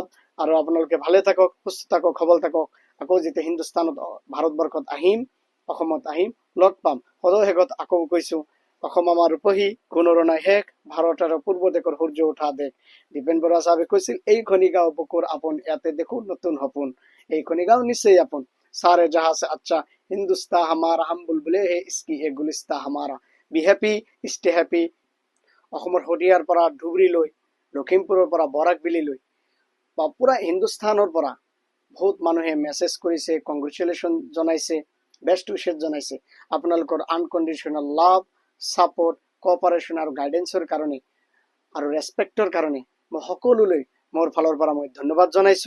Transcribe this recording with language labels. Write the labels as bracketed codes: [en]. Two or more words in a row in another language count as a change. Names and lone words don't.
[as] আৰু আপোনালোকে ভালে থাকক, সুস্থ থাকক, সবল থাকক। আকৌ যেতিয়া হিন্দুস্তানত, ভাৰতবৰ্ষত আহিম, অসমত আহিম, লগ পাম। সদৌ শেষত আকৌ কৈছোঁ, অসম আমাৰ ৰূপহী, গুণৰো নাই শেষ, ভাৰত আৰু পূৰ্ব দেশৰ সূৰ্য উঠা দেশ। দীপেন বৰুৱা চাহাবে কৈছিল, এইখনি গাঁও বুকুৰ আপোন, ইয়াতে দেখো নতুন সপোন, এইখনি গাঁও নিশ্চয় আপোন। [hi] सारे जहां से अच्छा हिंदुस्तान हमारा, हम बुलबुले है इसकी एक गुलिस्ता हमारा। [en] be happy, stay happy. [as] অসমৰ শদিয়াৰ পৰা ধুবুৰীলৈ, লখিমপুৰৰ পৰা বৰাকবিলিলৈ বা পুৰা হিন্দুস্তানৰ পৰা বহুত মানুহে মেছেজ কৰিছে, কংগ্ৰেচুলেশ্যন জনাইছে, [en] best wishes [as] জনাইছে। আপোনালোকৰ [en] unconditional love, support, cooperation [as] আৰু গাইডেন্সৰ কাৰণে আৰু ৰেছপেক্টৰ কাৰণে মই সকলোলৈ মোৰ ফালৰ পৰা মই ধন্যবাদ জনাইছোঁ।